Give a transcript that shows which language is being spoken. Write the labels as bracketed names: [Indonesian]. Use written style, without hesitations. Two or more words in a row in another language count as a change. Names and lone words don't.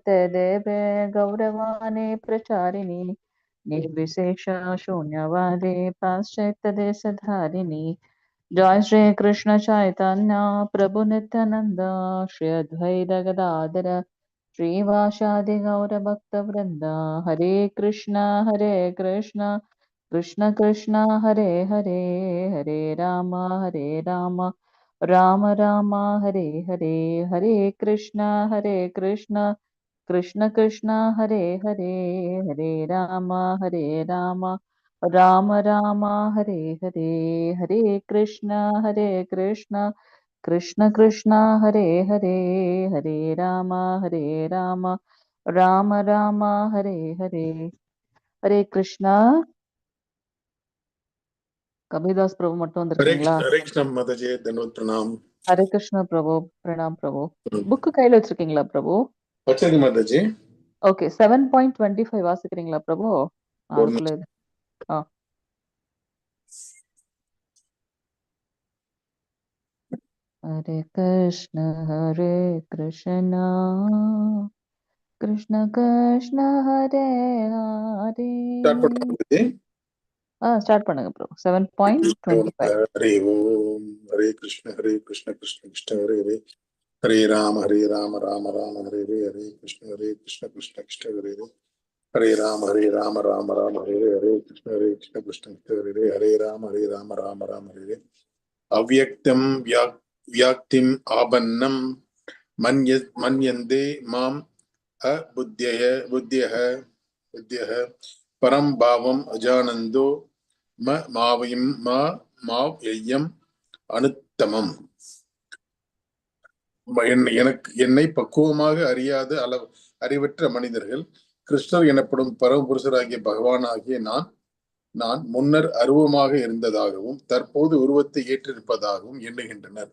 [Sanskrit] नमस्ते देवे गौरवाणी प्रचारिणी निर्विशेष शून्यवादे पाश्चात्यदेशधारिणी जय श्री कृष्ण चैतन्य प्रभु नित्यानंद श्री अद्वैत गदाधर श्रीवासादि गौर भक्त वृंद हरे कृष्ण कृष्ण कृष्ण हरे हरे हरे राम राम राम हरे हरे हरे कृष्ण कृष्ण कृष्ण हरे हरे हरे राम राम राम हरे हरे हरे कृष्ण कृष्ण कृष्ण हरे हरे हरे राम राम राम हरे हरे हरे कृष्णा कबीरदास प्रभु [Tamil] மட்டும் வந்திருக்கீங்களா? [Hindi] हरे कृष्ण माताजी, धन्यवाद प्रणाम. हरे कृष्ण प्रभु, प्रणाम प्रभु. [Tamil] புக் கையில வச்சிருக்கீங்களா பிரபு? வச்சிருக்கேன் மாதாஜி. ஓகே, 7.25 வாசிக்கிறீங்களா பிரபு? அதுக்குள்ள இது. [Sanskrit] हरे कृष्ण कृष्ण कृष्ण हरे हरे. [Tamil] ஸ்டார்ட் பண்ணுங்க ப்ரோ. 7.25. [Sanskrit] हरे ओम. हरे कृष्ण कृष्ण कृष्ण हरे हरे. हरे राम राम राम हरे हरे. हरे कृष्ण कृष्ण कृष्ण हरे हरे. हरे राम राम हरे हरे. हरे कृष्ण कृष्ण हरे हरे. हरे राम राम हरे हरे. अव्यक्तं व्याक्तिम् आबन्नं मन्यन्ते माम् बुद्ध्यः परं भावम् अजानन्दो माव्ययम् अनुत्तमम्. [Tamil] என்னை பக்குவமாக அறியாத அறிவற்ற மனிதர்கள் கிருஷ்ணர் எனப்படும் பரமபுருஷராகிய பகவானாகிய நான் முன்னர் அருவமாக இருந்ததாகவும் தற்போது உருவத்தை ஏற்றிருப்பதாகவும் எண்ணுகின்றனர்.